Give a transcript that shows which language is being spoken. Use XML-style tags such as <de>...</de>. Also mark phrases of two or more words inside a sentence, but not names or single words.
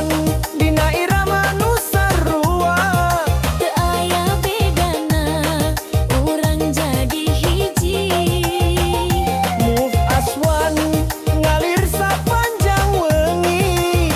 <su>dina irama nu sarua. Teu aya bedana urang jadi hiji.</su> <en>Move as one</en> <su>ngalir sapanjang wengi.</su>